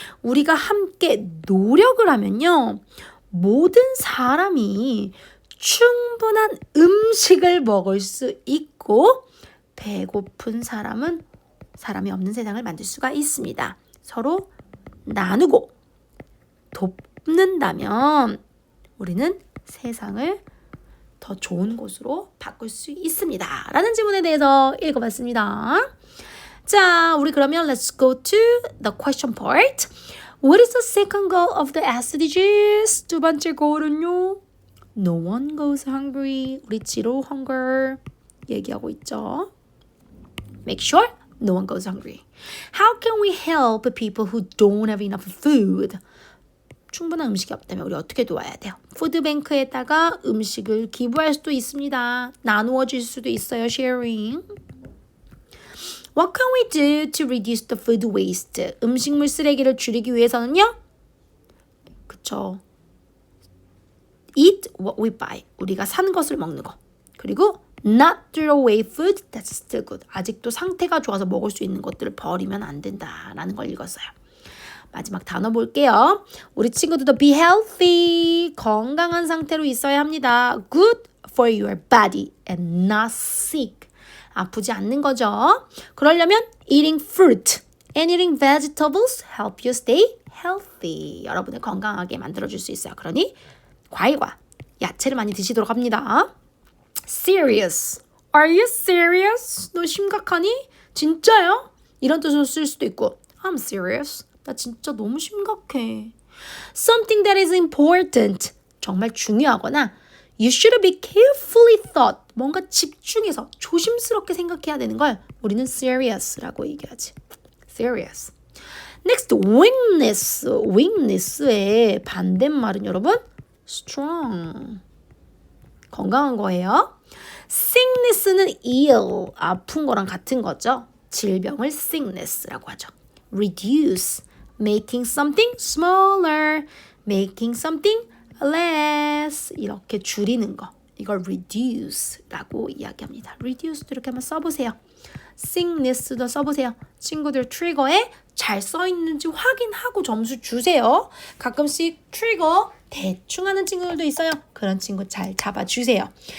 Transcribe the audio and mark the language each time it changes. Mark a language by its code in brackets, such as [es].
[ko] 우리가 함께 노력을 하면요. 모든 사람이 충분한 음식을 먹을 수 있고 배고픈 사람은 사람이 없는 세상을 만들 수가 있습니다. 서로 나누고 돕는다면 우리는 세상을 더 좋은 곳으로 바꿀 수 있습니다. 라는 질문에 대해서 읽어봤습니다. 자, 우리 그러면 [en] let's go to the question part. What is the second goal of the SDGs? [ko] 두 번째 goal은요. [en] No one goes hungry. [ko] 우리 zero hunger 얘기하고 있죠. [en] Make sure no one goes hungry. How can we help people who don't have enough food? [ko] 충분한 음식이 없다면 우리 어떻게 도와야 돼요? 푸드뱅크에다가 음식을 기부할 수도 있습니다. 나누어질 수도 있어요. sharing. [en] What can we do to reduce the food waste? [ko] 음식물 쓰레기를 줄이기 위해서는요? 그쵸. [en] Eat what we buy. [ko] 우리가 산 것을 먹는 거. 그리고 [en] not throw away food that's still good. [ko] 아직도 상태가 좋아서 먹을 수 있는 것들을 버리면 안 된다라는 걸 읽었어요. 마지막 단어 볼게요. 우리 친구들도 [en] be healthy. [ko] 건강한 상태로 있어야 합니다. [en] Good for your body and not sick. [ko] 아프지 않는 거죠. 그러려면 [en] eating fruit and eating vegetables help you stay healthy. [ko] 여러분을 건강하게 만들어줄 수 있어요. 그러니 과일과 야채를 많이 드시도록 합니다. [en] Serious. Are you serious? [ko] 너 심각하니? 진짜요? 이런 뜻으로 쓸 수도 있고 [en] I'm serious. [ko] 나 진짜 너무 심각해. [en] Something that is important. [ko] 정말 중요하거나 [en] You should be carefully thought. [ko] 뭔가 집중해서 조심스럽게 생각해야 되는 걸 우리는 serious라고 얘기하지. Serious. [en] Next, weakness. [ko] weakness의 반대말은 여러분 strong. 건강한 거예요. sickness는 ill. 아픈 거랑 같은 거죠. 질병을 sickness라고 하죠. [en] reduce. making something smaller. making something less. [ko] 이렇게 줄이는 거. 이걸 reduce라고 이야기합니다. reduce도 이렇게 한번 써보세요. sickness도 써보세요. 친구들 트리거에 잘 써있는지 확인하고 점수 주세요. 가끔씩 트리거 대충 하는 친구들도 있어요. 그런 친구 잘 잡아주세요.